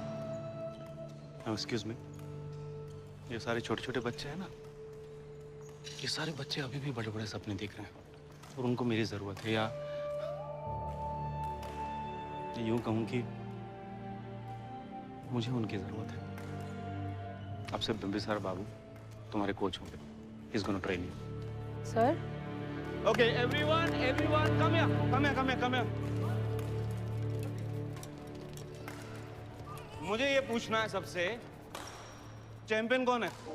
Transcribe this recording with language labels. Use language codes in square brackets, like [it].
[hi] Excuse मी, ये सारे छोटे छोटे बच्चे हैं ना, ये सारे बच्चे अभी भी बड़े बड़े सपने देख रहे हैं और उनको मेरी जरूरत है, या यूं कहूं कि मुझे उनकी जरूरत है। अब से बिंबिसार बाबू तुम्हारे कोच होंगे। [en] He's gonna train you. [hi] Sir? [en] Okay, everyone, come here. [hi] मुझे ये पूछना है सबसे, चैंपियन कौन है?